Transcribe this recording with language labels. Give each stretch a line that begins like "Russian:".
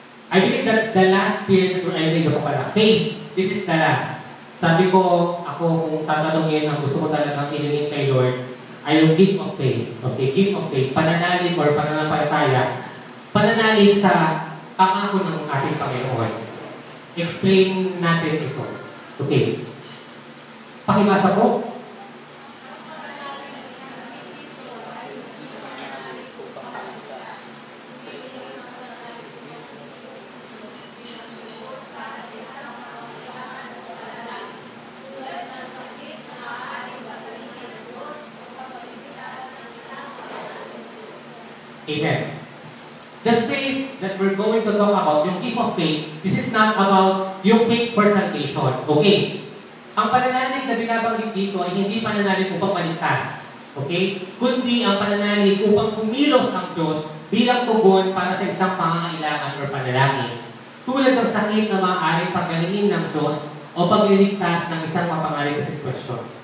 English: I believe that's the last spirit or I think
Filipino: ko pala.
English: Faith, this is the last.
Filipino: Sabi ko, ako kung tatanungin ang gusto ko talagang ilingin kay Lord, ay yung gift of faith. Okay, gift of faith. Pananalig or pananampalataya. Pananalig sa pangako ng ating Panginoon. Explain natin ito. Okay. Pakibasa po. Amen.
English: The faith that we're going to talk about, yung gift of faith, this is not about yung faith for salvation. Okay?
Filipino: Ang pananalig na binabanggit dito ay hindi pananalig upang maligtas. Okay? Kundi ang pananalig upang kumilos ang Diyos bilang tugon para sa isang pangangailangan o panalangin, tulad ng sakit na maaaring pagalingin ng Diyos o pagliligtas ng isang mapangaring sitwasyon.